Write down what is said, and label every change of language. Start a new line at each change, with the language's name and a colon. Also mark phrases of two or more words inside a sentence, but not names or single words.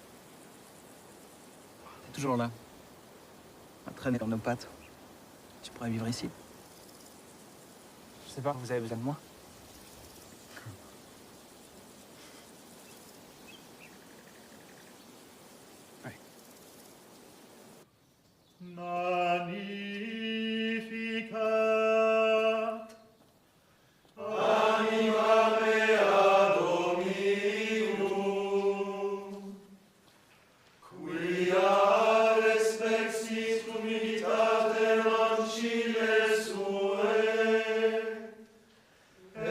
French: T'es toujours là. À traîner dans nos pattes. Tu pourrais vivre ici. Je sais pas, vous avez besoin de moi? Ouais.
Latin: Magnificat. Anima mea Dominum, quia respexit humilitatem ancile suae,